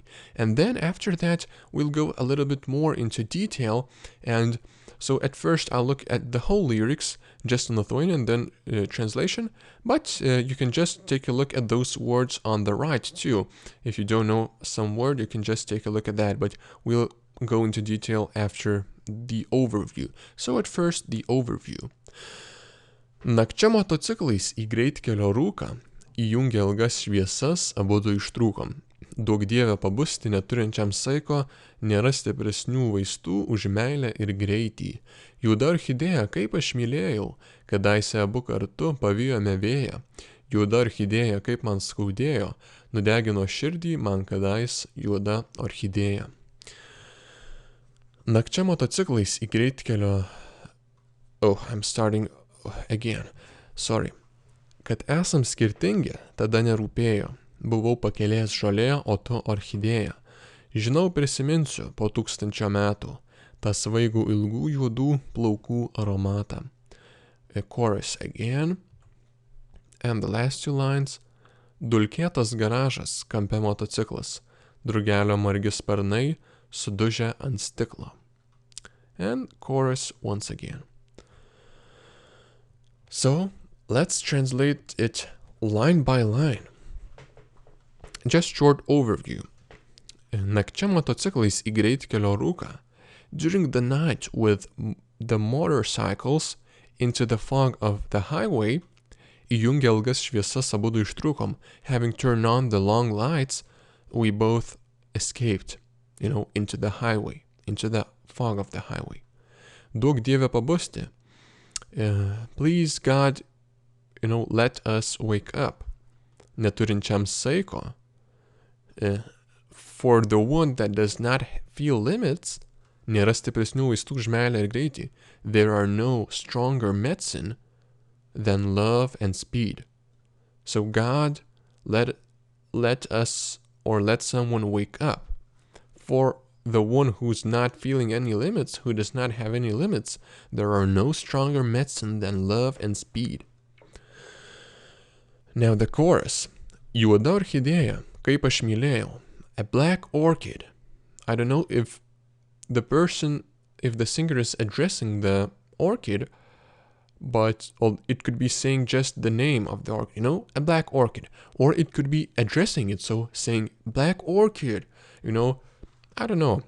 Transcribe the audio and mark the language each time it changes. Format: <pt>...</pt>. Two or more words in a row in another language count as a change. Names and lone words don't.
<en>And then after that, we'll go a little bit more into detail, and So at first I'll look at the whole lyrics, just in Lithuanian, then translation, but you can just take a look at those words on the right too. If you don't know some word, you can just take a look at that, but we'll go into detail after the overview. So at first, the overview.</en> <lt>Nakčia motociklais į greitkelio rūką, įjungė ilgas šviesas, abudu ištrūkom. Duok Dieve pabusti neturinčiam saiko, nėra stipresnių vaistų už meilę ir greitį. Juoda orchidėja, kaip aš mylėjau, kadaise abu kartu pavijome vėją. Juoda orchidėja, kaip man skaudėjo, nudegino širdį man kadais juoda orchidėja. Nakčia motociklais į greitkelio...</lt> <en>Oh, I'm starting again. Sorry.</en> <lt>Kad esam skirtingi, tada nerūpėjo. Buvau pakelės žolė, o tu orchidėja. Žinau, prisiminsiu po 1000 metų tą svaigų ilgų juodų plaukų aromatą.</lt> <en>A chorus again. And the last two lines.</en> <lt>Dulkėtas garažas, kampe motociklas. Drugelio margi sparnai, sudužę ant stiklo.</lt> <en>And chorus once again. So, let's translate it line by line. Just short overview.</en> <lt>Nakčia motociklais į greitkelio rūką.</lt> <en>During the night with the motorcycles into the fog of the highway,</en> <lt>įjungę ilgas šviesas abudu ištrūkom.</lt> <en>Having turned on the long lights, we both escaped, into the highway, into the fog of the highway.</en> <lt>Duok Dieve pabusti.</lt> <en>Please God, let us wake up.</en> <lt>Neturinčiam saiko.</lt> <en>For the one that does not feel limits,</en> <lt>nėra stipresnių vaistų už meilę ir greitį.</lt> <en>There are no stronger medicine than love and speed. So God, let us or let someone wake up. For the one who's not feeling any limits, who does not have any limits, there are no stronger medicine than love and speed. Now the chorus.</en> <lt>Juoda orchidėja, kaip aš mylėjau.</lt> <en>A black orchid. I don't know if the singer is addressing the orchid, but it could be saying just the name of the orchid, a black orchid. Or it could be addressing it, so saying black orchid, I don't know.</en>